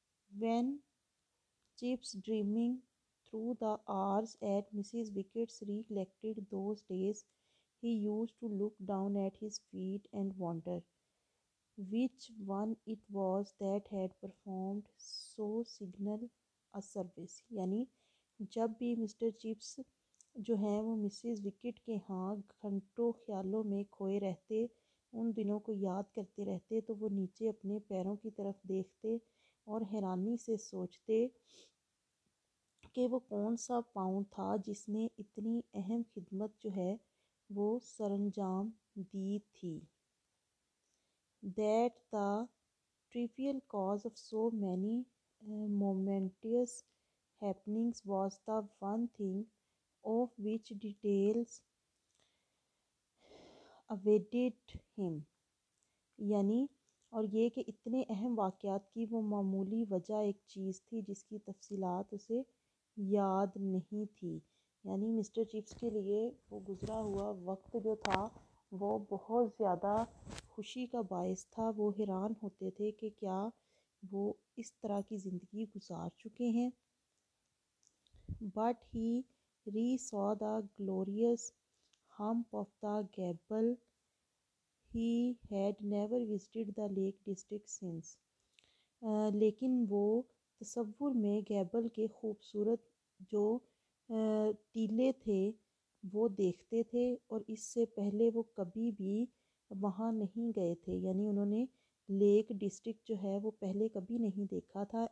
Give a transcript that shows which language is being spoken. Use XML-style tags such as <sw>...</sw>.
<en>When Chips, dreaming through the hours at Mrs. Wickett's, recollected those days, he used to look down at his feet and wonder which one it was that had performed so signal a service.</en> <hi>यानी जब भी mister chips जो हैं वो Mrs wicket के यहाँ घंटों ख्यालों में खोए रहते, उन दिनों को याद करते रहते, तो वो नीचे अपने पैरों की तरफ देखते और हैरानी से सोचते कि वो कौन सा पाँव था जिसने इतनी अहम खिदमत जो है वो सरंजाम दी थी.</hi> <en>That the trivial cause of so many momentous happenings was the one thing of which details awaited him.</en> <hi>यानी और ये कि इतने अहम वाक़यात की वो मामूली वजह एक चीज़ थी जिसकी तफसीलात उसे याद नहीं थी. यानी मिस्टर चिप्स के लिए वो गुज़रा हुआ वक्त जो था वो बहुत ज़्यादा खुशी का बायस था. वो हैरान होते थे कि क्या वो इस तरह की ज़िंदगी गुजार चुके हैं.</hi> <en>But he re-saw the glorious hump of the gable. He had never visited the Lake District since.</en> <hi>लेकिन वो तसव्वुर में गैबल के खूबसूरत जो टीले थे वो देखते थे और इससे पहले वो कभी भी वहाँ नहीं गए थे. यानी उन्होंने लेक डिस्ट्रिक्ट जो है वो पहले कभी नहीं देखा था.</hi>